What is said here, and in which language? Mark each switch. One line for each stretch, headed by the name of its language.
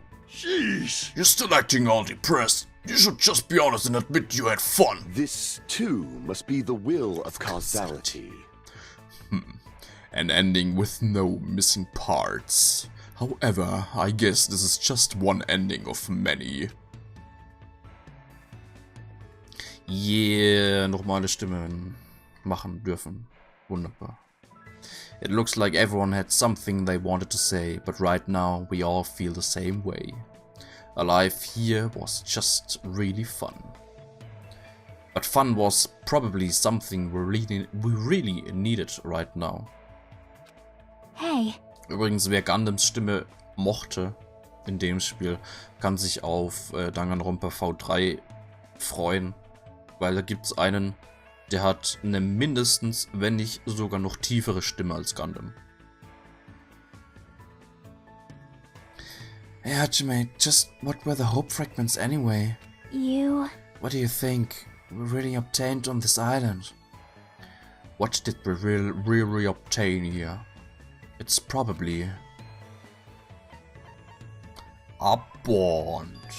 English: Sheesh, you're still acting all depressed. You should just be honest and admit you had fun. This, too, must be the will of causality. An ending with no missing parts. However, I guess this is just one ending of many.
German: Yeah, normale Stimmen machen dürfen. Wunderbar.
English: It looks like everyone had something they wanted to say, but right now we all feel the same way. Our life here was just really fun. But fun was probably something we really needed right now. Hey.
German: Übrigens, wer Gundams Stimme mochte in dem Spiel, kann sich auf Danganronpa V3 freuen. Weil da gibt's einen, der hat eine mindestens, wenn nicht sogar noch tiefere Stimme als Gundam.
English: Hey Hajime, just what were the hope fragments anyway? What do you think we really obtained on this island? What did we really obtain here? It's probably a bond.